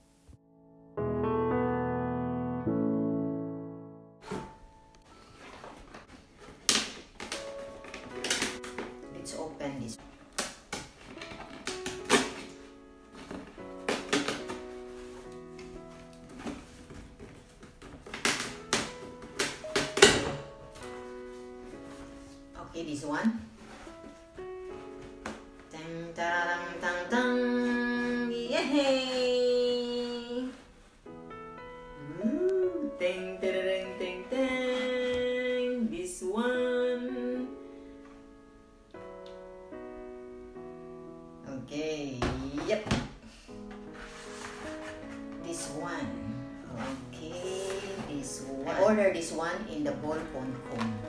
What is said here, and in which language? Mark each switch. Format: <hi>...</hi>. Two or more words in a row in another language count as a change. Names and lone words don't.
<en>Let's open this. Okay, this one. Tang tarang tang tang. Yay! Tang tarang tang tang. This one. Okay. Yep. This one. Okay. This one. I ordered this one in the bol.com.</en>